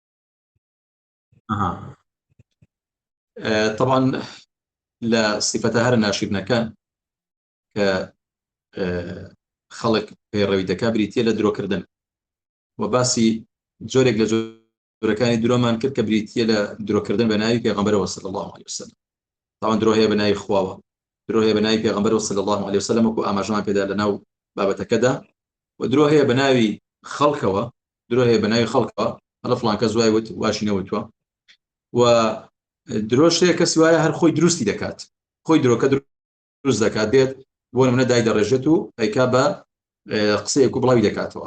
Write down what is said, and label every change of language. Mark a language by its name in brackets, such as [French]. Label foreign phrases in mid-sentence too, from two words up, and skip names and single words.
[Central Kurdish] طبعا لە صفەتە هەر ناشرینەکان کە خەڵک پێڕەوی دەکا بریتیە لە درۆکردن و باسی جۆرێک لە جۆرەکانی درۆمان کرد کە بریتیە لە درۆکردن بە ناوی پێغەمبەرەوە [Arabic] صلی الله عليه وسلم. [Central Kurdish] طبعا درۆ هەیە بە ناوی خواوە، درۆ هەیە بە ناوی پێغەمبەرەوە [Arabic] صلی الله عليه وسلم [Central Kurdish] وەکو ئاماژەمان پێدا لە ناو بابەتەکەدا، و درۆ هەیە بە ناوی خەڵکەوە، درۆ هەیە بە ناوی خەڵکەوە هەڵە فڵان کەس وای وت واشی نەوتووە، و درۆ شتێک کەسی وایە هەر خۆی دروستی دەکات، خۆی درۆکە دروست دەکات، دێت بۆ نمونە دای دەڕێژێت و ئەیکا بە قسەیەک و بڵاوی دەکاتەوە.